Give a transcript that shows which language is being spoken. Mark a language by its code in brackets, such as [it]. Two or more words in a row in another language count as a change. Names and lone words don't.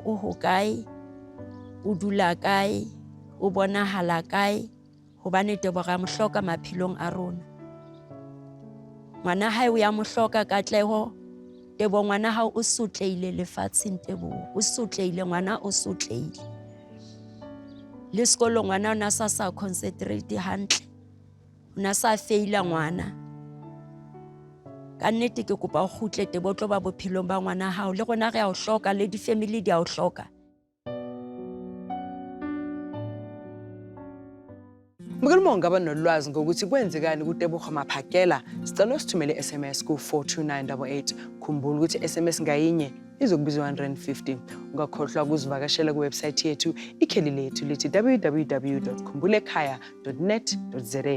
[st] o hokae o dula kae o bonahala kae hobane Tebo ga mohloka maphelong a rona ngwana hae o ya mohloka Katleho Tebo ngwana hao o sotleile lefatsheng Tebo o sotleile ngwana o sotleile le sekolo ngwana ona sa concentrate hantle ona sa faila ngwana ka nnete ke kopa o kgutle Tebo tlo ba bophelong ba ngwana hao le rona re a o hloka le di family di a o hloka. [zu] Mbukela uma ungaba nolwazi ngokuthi kwenzekani kuTebogo Maphakela, sicela usithumele SMS ku42988. Khumbula ukuthi SMS ngayinye izokubizwa 150. Ungakhohlwa ukuzivakashela kuwebsite yethu ikheli lethu lithi www.khumbul'ekhaya.net.za.